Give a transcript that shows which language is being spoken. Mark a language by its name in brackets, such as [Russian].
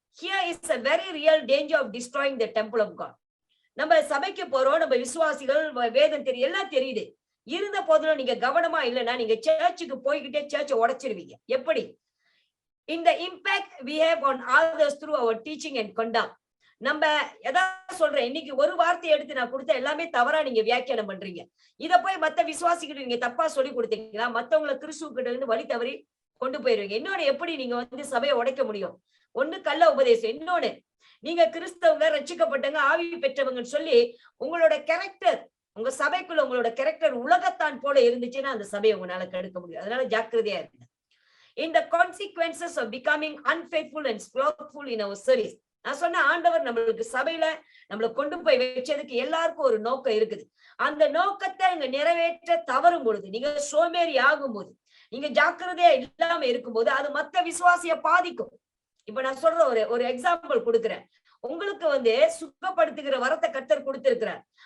[English] Here is a very real danger of destroying the temple of God. [Tamil] நம்ம சபைக்கு போறோம், நம்ம விசுவாசிகள், வேதம் தெரியும், எல்லாம் தெரியுது. இருந்த போதிலும் நீங்க கவனமா இல்லைன்னா நீங்க சர்ச்சுக்கு போய்கிட்டே சர்ச்சை உடைச்சிருவீங்க. எப்படி? இந்த [English] Impact we have on others through our teaching and conduct. [Tamil] நம்ம எதாவது சொல்றேன், இன்னைக்கு ஒரு வார்த்தை எடுத்து நான் கொடுத்த எல்லாமே தவறா நீங்க வியாக்கியானம் பண்றீங்க. இத போய் மத்த விசுவாசிக்கிட்டு நீங்க தப்பா சொல்லி கொடுத்தீங்களா, மத்தவங்களை கிறிஸ்துவ இருந்து வழி தவறி கொண்டு போயிருவீங்க. இன்னொன்னு, எப்படி நீங்க சபையை உடைக்க முடியும்? ஒண்ணு கள்ள உபதேசம், இன்னொன்னு நீங்க கிறிஸ்தவங்க ரட்சிக்கப்பட்டவங்க ஆவி பெற்றவங்கன்னு சொல்லி உங்களோட கேரக்டர், உங்க சபைக்குள்ள உங்களோட கேரக்டர் உலகத்தான் போல இருந்துச்சுன்னா அந்த சபையை உங்களால கெடுக்க முடியும். அதனால ஜாக்கிரதையா இருங்க. [English] In the consequences of becoming unfaithful and slothful in our service. [Tamil] நான் சொன்ன ஆண்டவர் நம்மளுக்கு சபையில நம்மளை கொண்டு போய் வச்சதுக்கு எல்லாருக்கும் ஒரு நோக்கம் இருக்குது. அந்த நோக்கத்தை நீங்க நிறைவேற்ற தவறும் பொழுது, நீங்க சோம்பேறி ஆகும் போது, நீங்க ஜாக்கிரதையா இல்லாம இருக்கும்போது அது மத்த விசுவாசிய பாதிக்கும். இப்ப நான் சொல்ற ஒரு எக்ஸாம்பிள் கொடுக்குறேன். உங்களுக்கு சுத்தப்படுத்துகிற வரத்தை கர்த்தர் கொடுத்திருக்கிறார்.